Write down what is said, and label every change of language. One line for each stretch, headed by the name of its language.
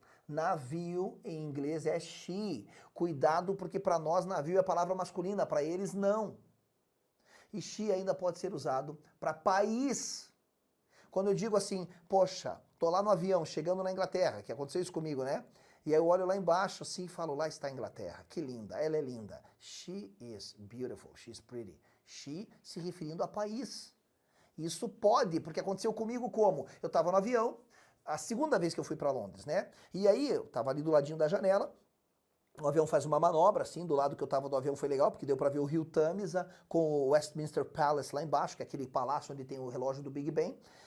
Portuguese: Navio, em inglês, é she. Cuidado, porque para nós navio é palavra masculina, para eles não. E she ainda pode ser usado para país. Quando eu digo assim, poxa, tô lá no avião, chegando na Inglaterra, que aconteceu isso comigo, né? E aí eu olho lá embaixo assim e falo, lá está a Inglaterra, que linda, ela é linda.
English: She is beautiful, she's pretty.
Portuguese: She se referindo a país. Isso pode, porque aconteceu comigo como? Eu estava no avião, a segunda vez que eu fui para Londres, né? E aí eu estava ali do ladinho da janela, o avião faz uma manobra, assim, do lado que eu estava do avião foi legal, porque deu para ver o rio Tamisa com o Westminster Palace lá embaixo, que é aquele palácio onde tem o relógio do Big Ben.